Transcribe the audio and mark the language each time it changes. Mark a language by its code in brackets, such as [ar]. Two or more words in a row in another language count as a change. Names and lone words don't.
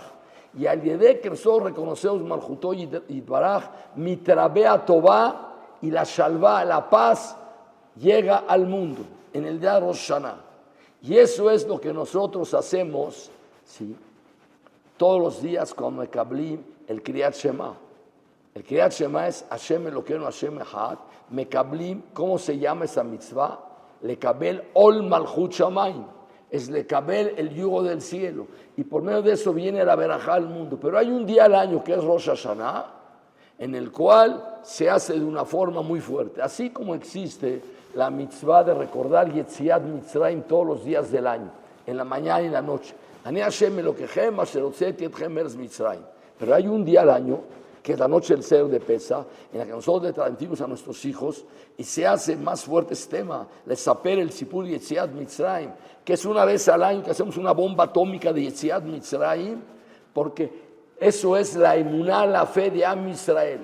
[es] Y [he] על ידי [es] que nosotros reconocemos [he] מלכותו יתברך מתרבה טובה, [es] y la shalva, la paz, llega al mundo en el día de Rosh Hashanah. Y eso es lo que nosotros hacemos, ¿sí?, todos los días cuando mekablim el Kriyat Shema. El Kriyat Shema es [he] השם אלוקינו השם אחד. [es] Mekablim, ¿cómo se llama esa mitzvah? [he] לקבל עול מלכות שמים. [es] Es lekabel el yugo del cielo. Y por medio de eso viene la verajá al mundo. Pero hay un día al año que es Rosh Hashanah, en el cual se hace de una forma muy fuerte. Así como existe la mitzvah de recordar [he] יציאת מצרים [es] todos los días del año, en la mañana y en la noche. [he] אני השם אלוקיכם אשר הוצאתי אתכם מארץ מצרים. [es] Pero hay un día al año, que es la noche del Seder de Pesach, en la que nosotros le transmitimos a nuestros hijos y se hace más fuerte este tema, les saper el [he] סיפור יציאת מצרים, [es] que es una vez al año que hacemos una bomba atómica de [he] יציאת מצרים, [es] porque eso es la emuná, la fe de Am Israel.